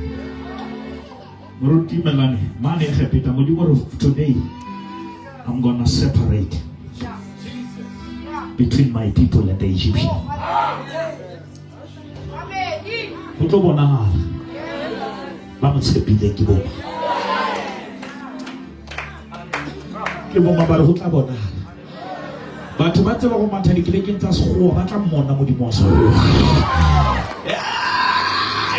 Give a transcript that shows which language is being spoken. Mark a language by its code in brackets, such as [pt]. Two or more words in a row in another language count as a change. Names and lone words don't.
[en] Today, I'm gonna separate between my people and the Egyptian. [nso] Batho ba tseba go matha dikelekeng tsa sekgowa ba tla mmona modimo wa sekgowa.